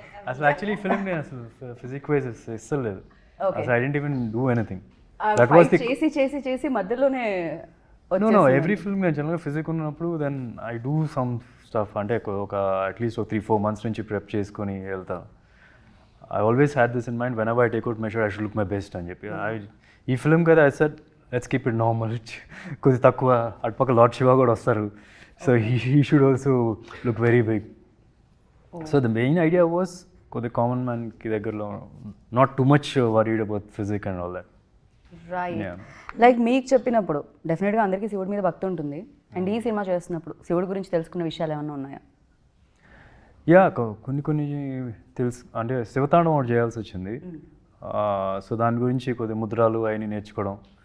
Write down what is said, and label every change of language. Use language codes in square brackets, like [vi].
[te] అసలు actually film నేను అసలు ఫిజిక్ వైజ్ ఇస్తలేదు లేదు, అసలు [en] I didn't even do anything. That was the [te] చేసి చేసి చేసి మధ్యలోనే నో ఎవ్రీ ఫిల్మ్ నేను జనరల్గా ఫిజిక్ ఉన్నప్పుడు [en] then I do some stuff, [te] అంటే ఒక అట్లీస్ట్ ఒక 3-4 months నుంచి ప్రెప్ చేసుకొని వెళ్తాను. [en] I always had this in mind, whenever I take out measure, I should look my best [te] అని చెప్పి. ఈ ఫిల్మ్ కదా [en] I said, let's keep it normal. [te] కొద్ది తక్కువ, అటుపక్క లార్డ్ శివ కూడా వస్తారు, so [en] he should also look very big. So the main idea was [te] కొద్ది కామన్ మ్యాన్కి దగ్గరలో, [en] not too much worried about physics and all that. [te] Right. Like మీకు చెప్పినప్పుడు డెఫినెట్గా అందరికీ శివుడి మీద భక్తి ఉంటుంది, అండ్ ఈ సినిమా చేస్తున్నప్పుడు శివుడి గురించి తెలుసుకున్న విషయాలు ఏమైనా ఉన్నాయా? యా కొన్ని తెలుసు, అంటే శివతాండం ఒకటి చేయాల్సి వచ్చింది. సో దాని గురించి కొద్ది ముద్రాలు అవన్నీ నేర్చుకోవడం.